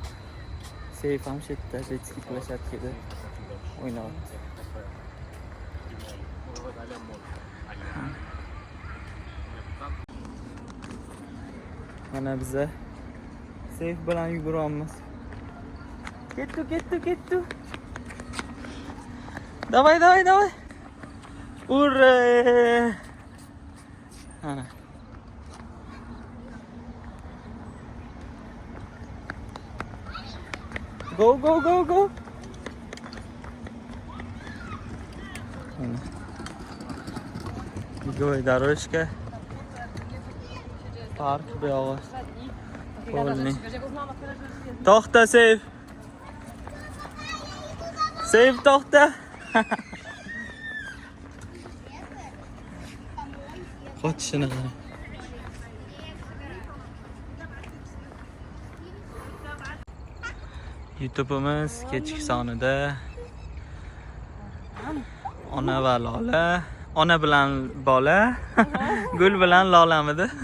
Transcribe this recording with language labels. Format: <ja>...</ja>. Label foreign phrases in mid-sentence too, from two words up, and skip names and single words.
<uz>Seyf ham shu yerda detskiy plashatkada o'ynayapti. Mana biza Seyf bilan yuguryapmiz. Kettu.</uz> <ru>Давай. Ура! Ana.</ru> <en>Go.</en> <ru>Беговая дорожка.</ru> <uz>Park bu yog'i. Qo'lni. To'xta Seyf. Seyf to'xta. Qochishini qara. YouTube'imiz kechki sonida ona va Lola, ona bilan bola, gul bilan Lolamidi?</uz>